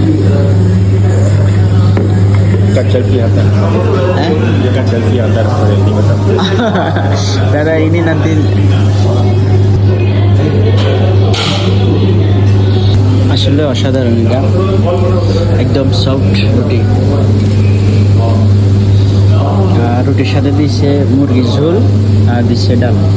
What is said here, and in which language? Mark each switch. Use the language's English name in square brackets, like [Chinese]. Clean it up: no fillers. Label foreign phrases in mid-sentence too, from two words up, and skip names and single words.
[Malay] Kat selfie hantar. Kat selfie hantar pada ini macam. Cara ini nanti [Bangla] আসলে অসাধারণ। এটা একদম সফট রুটি। রুটির সাথে দিচ্ছে মুরগির ঝোল আর দিচ্ছে ডাল।